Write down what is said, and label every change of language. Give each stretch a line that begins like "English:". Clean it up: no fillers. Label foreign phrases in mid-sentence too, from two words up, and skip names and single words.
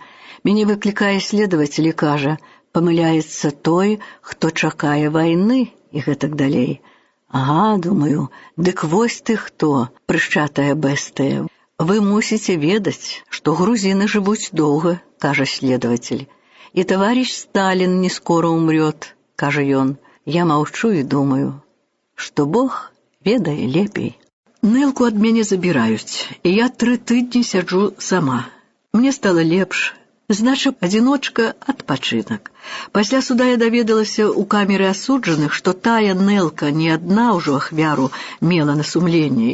Belarusian: Мяне выклікае следователь і кажа: «Памыляецца той, хто чакае вайны», і гэтак далей. Ага, думаю, дык вось ты хто, прышчатая бэстыя. Вы мусіце ведаць, што грузіны жывуць доўга, кажа следователь.
Russian: І таварыш Сталін не скоро умрет,
Belarusian: кажа ён. Я маўчу і думаю, што Бог ведае лепей. Нэлку ад мяне забіраюць, і я 3 тыдні сяджу сама. Мне стала лепш. Значыць, адзіночка, адпачынак. Пасля суда я даведалася ў камеры асуджаных, што тая Нэлка не адна ўжо ахвяру мела на сумленні.